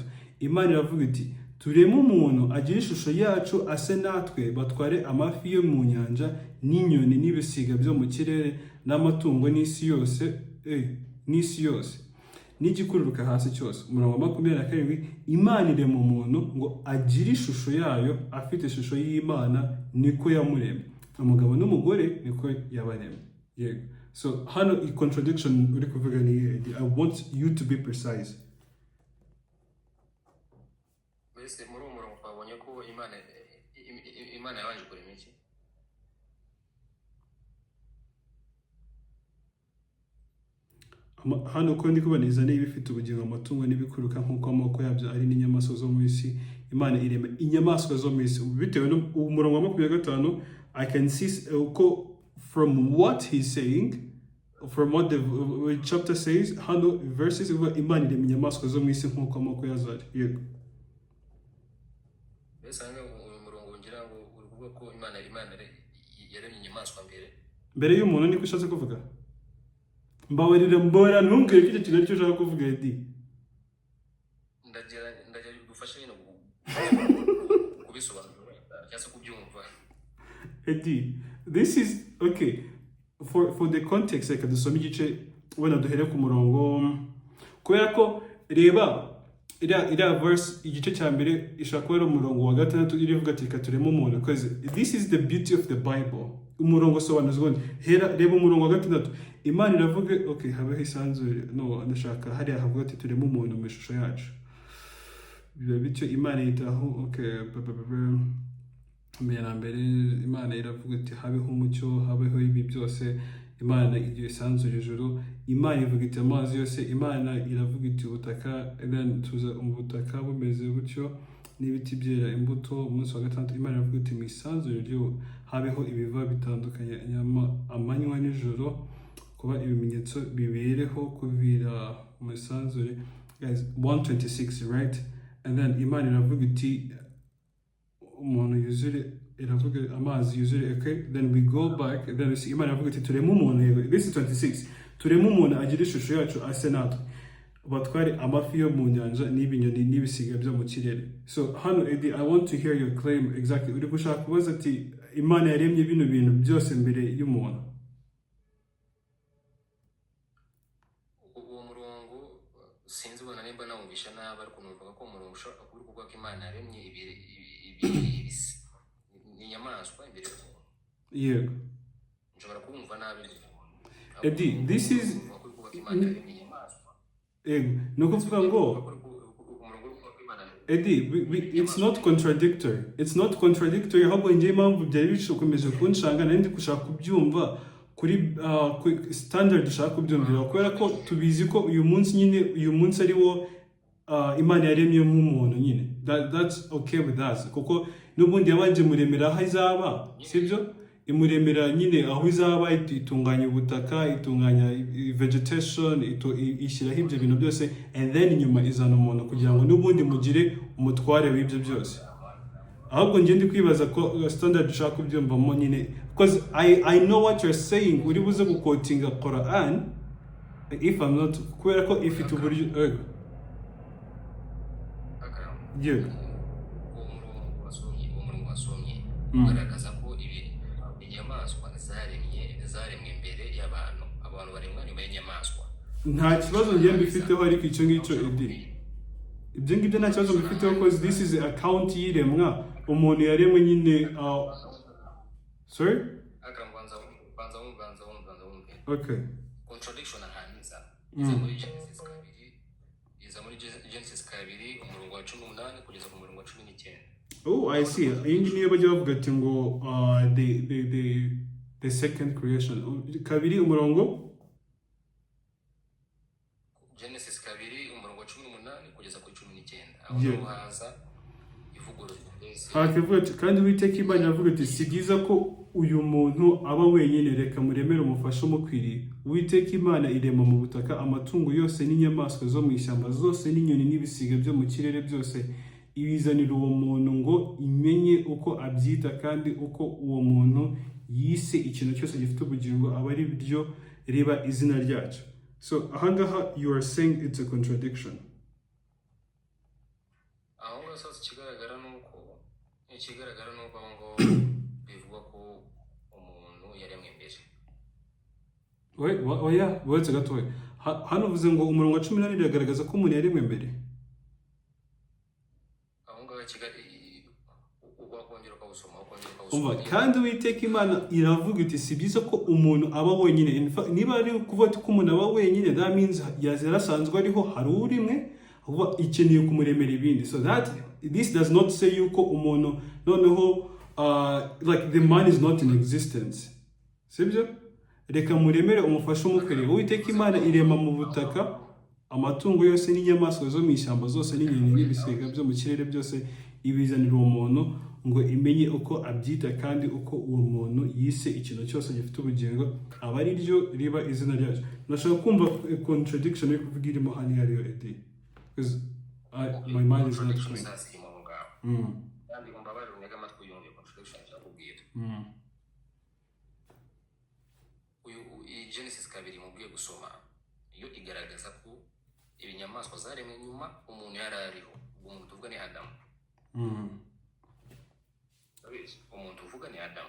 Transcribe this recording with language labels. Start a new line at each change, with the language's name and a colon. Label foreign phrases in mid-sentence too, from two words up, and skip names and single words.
Kinyarwanda: Imana iravuga iti, tureme umuntu agira ishusho yacu, ase natwe, batware amafi yo mu nyanja n'inyoni n'ibisiga byo mu kirere n'amatungo n'isi yose n'igikururuka hasi cyose. Umurongo wa 27. Imana irema umuntu ngo agire ishusho yayo, afite ishusho y'Imana niko yamuremye, umugabo n'umugore niko yabaremye. Yego. So hano
English: i contradiction
Kinyarwanda: uri kuvuga ni,
English: I want you to be precise.
Kinyarwanda: Mbese muri uwo murongo twabonye ko Imana yabanje kurema iki? Hano ko ndi kubona izane ibifite ubugingo, amatungo n'ibikuruka nk'uko amoko yabyo ari, n'inyamaswa zo mu isi. Imana irema inyamaswa zo mu isi. Bitewe n'umurongo wa 25,
English: I can see from what he's saying, from what the chapter says,
Kinyarwanda: hano verses, Imana irema inyamaswa zo mu isi nk'uko amoko yazo ari. Yego. Mbese hano uyu murongo ngira ngo uri kuvuga ko Imana yaremye inyamaswa mbere y'umuntu, niko ushatse kuvuga? Mbabarira mbora ntumbwire ko icyo kintu aricyo ushaka kuvuga, Edi. Ndagira gufasha nyine kubisobanura cyangwa kubyumva. Edi,
English: this is okay for the context.
Kinyarwanda: Reka dusome igice wenda duhere ku murongo, kubera ko reba iriya verse igice cya mbere ishaka kuba ari umurongo wa 6 irivuga ati reka tureme umuntu,
English: because this is the beauty of the Bible.
Kinyarwanda: Umurongo sobanuza ubundi. Reba umurongo wa 6. Imana iravuga, okay, habeho isanzure, no ndashaka hariya havuga ati tureme umuntu mu ishusho yacu. Biba bityo Imana yitaho, okay, mbere Imana iravuga ati habeho umucyo, habeho ibi byose. Imana igiye isanzure ijuru. Imana ivuga iti amazi yose. Imana iravuga iti ubutaka, then tuza ubutaka bumeze gutyo. n'ibiti byera imbuto. Umunsi wa gatandatu Imana iravuga iti mu isanzure ryo habeho ibiva bitandukanye amanywa n'ijoro, kuba ibimenyetso bibereho kuvira mu isanzure.
English: Guys, 126, right? And then
Kinyarwanda: Imana iravuga iti umuntu yuzure, iravuga amazi yuzure.
English: Okay, then we go back, then we see
Kinyarwanda: Imana iravuga iti tureme umuntu.
English: This is 26.
Kinyarwanda: Tureme umuntu agira ishusho yacu ase natwe, batware amafi yo mu nyanja n'ibinyoni n'ibisiga byo mu kirere.
English: So hano Eddie, I want to hear your claim exactly.
Kinyarwanda: Uri gushaka kubaza ati Imana yaremye bino bintu byose mbere y'umuntu? Uwo murongo sinzi ubona nimba nawumvisha nabi, ariko numva ko umurongo ushobora kuvuga ko Imana yaremye inyamaswa imbere y'umuntu. Yego. Nshobora kumva nabi.
English: Eddie, this is no
Kinyarwanda: kuvuga ngo
English: Eddie, it's not contradictory. It's not contradictory.
Kinyarwanda: Ahubwo njye impamvu byari bishokomeje kunshanga nandi gushaka kubyumva kuri standard dushaka kubyumvira, kubera ko tubizi ko uyu munsi ari wo Imana yaremye nk'umuntu nyine.
English: That's okay with us,
Kinyarwanda: kuko n'ubundi yabanje muremera aho izaba, sibyo? Imuremera nyine aho izaba, itunganya ubutaka, itunganya vegetation, ishyiraho ibyo bintu byose,
English: and then
Kinyarwanda: nyuma izana umuntu kugira ngo n'ubundi mugire umutware w'ibyo byose. Ahubwo njye ndi kwibaza ko standard dushaka kubyumvamo nyine,
English: because I know what you're saying.
Kinyarwanda: Uri buze gukotinga Quran,
English: if I'm not,
Kinyarwanda: kubera ko ifite uburyo yeah. Ugaragaza ko inyamaswa zaremwe imbere y'abantu, abantu baremwa nyuma y'inyamaswa. Nta kibazo njye mbifiteho, ariko icyo ngicyo Eddie, ibyo ngibyo nta kibazo mbifiteho,
English: because this is account y'iremwa.
Kinyarwanda: Umuntu yaremwe nyine sorry? Okay. Contradiction ahanza iza muri Genesis kabiri umurongo wa 18 kugeza ku murongo wa 19.
English: Oh, I see.
Kinyarwanda: Iyi niyo bajya bavuga ati ngo
English: the second creation.
Kinyarwanda: Kabiri umurongo Genesis kabiri umurongo wa 18 kugeza ku 19. Aho haza ivugo kandi Uwiteka Imana iravuga ati si byiza ko uyu muntu aba wenyine, reka muremere umufasha umukwiriye. Uwiteka Imana irema mu butaka amatungo yose n'inyamaswa zo mu ishyamba zose n'inyoni n'ibisiga byo mu kirere byose, ibizanira uwo muntu ngo imenye uko abyita, kandi uko uwo muntu yise ikintu cyose gifite ubugingo aba ari byo riba izina ryacu.
English: So ahangaha you are saying it's a contradiction.
Kinyarwanda: Aho ngaho ikigaragara nuko ngo bivuga ko umuntu yaremwe mbere. Oya, wetse gatoya. Hano uvuze ngo umurongo wa 18 biragaragaza ko umuntu yaremwe mbere. Kandi Uwiteka Imana iravuga iti si byiza ko umuntu aba wenyine. Niba ari kuvuga ko umuntu aba wenyine,
English: that means
Kinyarwanda: yarasanzwe ariho hari urimwe, ahubwo ikeneye kumuremera ibindi.
English: So that this does not say
Kinyarwanda: yuko umuntu noneho
English: like the man is not in existence,
Kinyarwanda: sibyo? Reka muremere umufasha umukwiriye. Uwiteka Imana irema mu butaka amatungo yose n'inyamaswa zo mu ishyamba zose n'inyoni n'ibisiga byo mu kirere byose, ibizanira uwo muntu ngo imenye uko abyita, kandi uko uwo muntu yise ikintu cyose gifite ubugingo aba ari ryo riba izina ryacu. Ndashaka kumva contradiction yo kuvuga irimo hano iyo ariyo Eddie,
English: because my mind is not clean.
Kinyarwanda: Kandi umbabarire unega amatwi yumve contradiction cyakubwira. Genesis kabiri mubwiye gusoma iyo igaragaza ko ibinyamaswa zaremwe nyuma umuntu yarariho. Umuntu tuvuga ni Adamu. Umuntu uvuga ni Adamu.